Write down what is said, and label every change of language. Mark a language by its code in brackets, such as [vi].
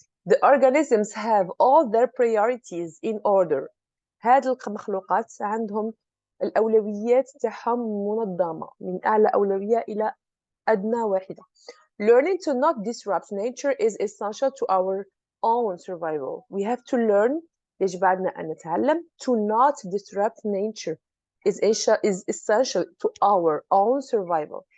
[en] The organisms have all their priorities in order. [ar] هذه المخلوقات عندهم الأولويات تاعهم منظمة من أعلى أولوية إلى أدنى واحدة. [en] Learning to not disrupt nature is essential to our own survival. We have to learn [ar] يجب علينا أن نتعلم [en] to not disrupt nature is essential to our own survival.